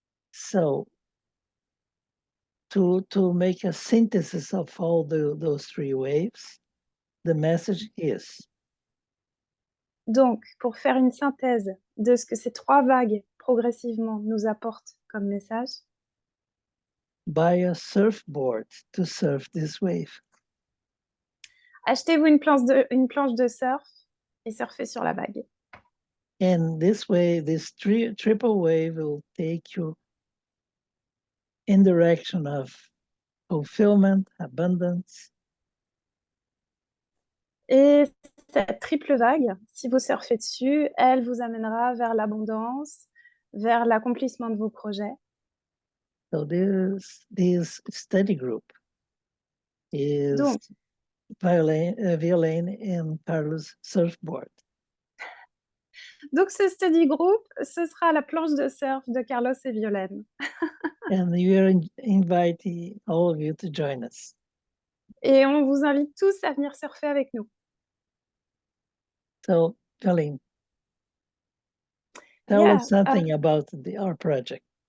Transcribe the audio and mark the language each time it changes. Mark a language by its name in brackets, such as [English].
[English] So to make a synthesis of all those three waves, the message is [French] Donc, pour faire une synthèse de ce que ces trois vagues progressivement nous apportent comme message, [English] buy a surfboard to surf this wave. [French] achetez-vous une planche de surf et surfez sur la vague. [English] And this way, this triple wave will take you in direction of fulfillment, abundance. [French] Et cette triple vague, si vous surfez dessus, elle vous amènera vers l'abondance, vers l'accomplissement de vos projets. [English] So this study group is [French] Donc, [English] Violaine and Carlos surfboard. [French] donc ce study group, ce sera la planche de surf de Carlos et Violaine. [English] And we are inviting all of you to join us. [French] Et on vous invite tous à venir surfer avec nous. [English] So, Violaine, tell Yeah, us something about our project.